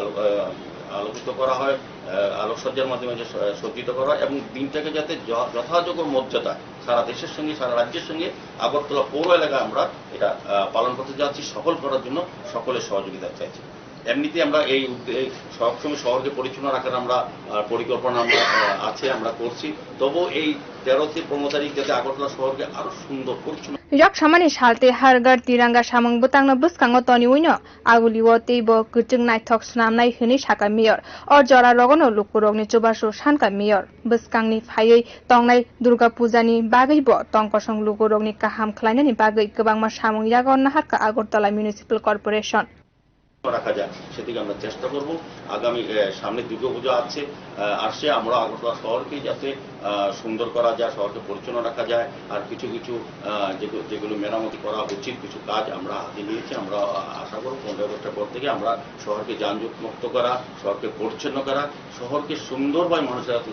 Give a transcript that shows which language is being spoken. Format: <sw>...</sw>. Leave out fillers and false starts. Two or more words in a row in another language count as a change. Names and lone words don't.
<bn>আলোকিত করা হয় আলোকসজ্জার মাধ্যমে যে সজ্জিত করা হয় এবং দিনটাকে যাতে যথাযোগ্য মর্যাদা সারা দেশের সঙ্গে সারা রাজ্যের সঙ্গে আগরতলা পৌর এলাকায় আমরা এটা পালন করতে যাচ্ছি সফল করার জন্য সকলের সহযোগিতা চাইছি এমনিতে আমরা এই সবসময় শহরকে পরিচ্ছন্ন রাখার আমরা পরিকল্পনা আছে আমরা করছি তবু এই 13 থেকে 15 তারিখ যাতে আগরতলা শহরকে আরো সুন্দর পরিচ্ছন্ন</bn> <trp>yak samani salte</trp> <hi>हर घर तिरंगा</hi> <trp>samang butangno buskango toni uino aguliwo teibo kutung naithok snamnai hini saka Mayor or jora rogono lukurogni chubaso sanka Mayor buskangni phaioi tongnai Durga Pujani bagaibo tongkosong lukurogni kaham khlainani bagai kobangma samung yagon naharka Agartala Municipal Corporation</trp> <bn>রাখা যায় সেদিকে আমরা চেষ্টা করব আগামী সামনে দুর্গা পূজা আসছে আমরা আগরতলা শহরকে যাতে সুন্দর করা যায় শহরকে পরিচ্ছন্ন রাখা যায় আর কিছু কিছু যেগুলো মেরামতি করা উচিত কিছু কাজ আমরা হাতে নিয়েছি আমরা আশা করব 15 আগস্টের পর থেকে আমরা শহরকে যানজট মুক্ত করা শহরকে পরিচ্ছন্ন করা শহরকে সুন্দরভাবে মানুষের হাতে</bn>